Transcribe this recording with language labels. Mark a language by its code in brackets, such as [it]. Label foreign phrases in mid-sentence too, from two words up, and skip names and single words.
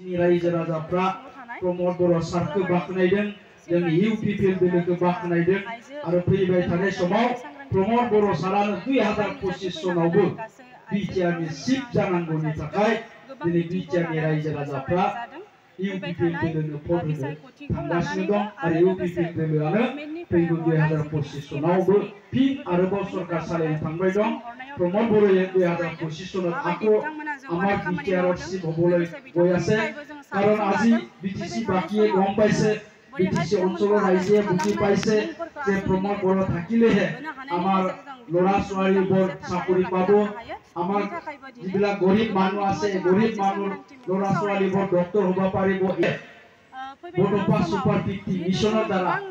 [brx] रायजो राजाफ्रा प्रमोद बर' सारखौ बाख्नायदों जोंनि इउपिपिएल दोलोखौ बाख्नायदों आरो फैबाय थानाय समाव प्रमोद बर' सारानो 2025 सनावबो बिटिआरनि चिफ जानांगौनि थाखाय दिनै बिटिआरनि रायजो राजाफ्रा इउपिपिएल दोलोनो भट होनो थांगासिनो दं आरो इउपिपिएल दोलोआनो फैगौ 2025 सनावबो फिन आरोबाव सरकार सालायनो थांबाय दं प्रमोद बर'या 2025 सनाव आखो [as] আমার বিটিআর চিফ হবলৈ গৈ আছে কাৰণ আজি বিটিসি বাকিয়ে গম পাইছে বিটিসি অঞ্চলৰ ৰাইজে বুজি পাইছে যে প্ৰমোদ বড়ো থাকিলেহে আমাৰ লৰা ছোৱালীবোৰ চাকৰি পাব আমাৰ যিবিলাক গৰীব মানুহ আছে গৰীব মানুহ লৰা ছোৱালীবোৰ ডক্টৰ হ'ব পাৰিব বড়োপা সুপাৰ 50 মিছনৰ দ্বাৰা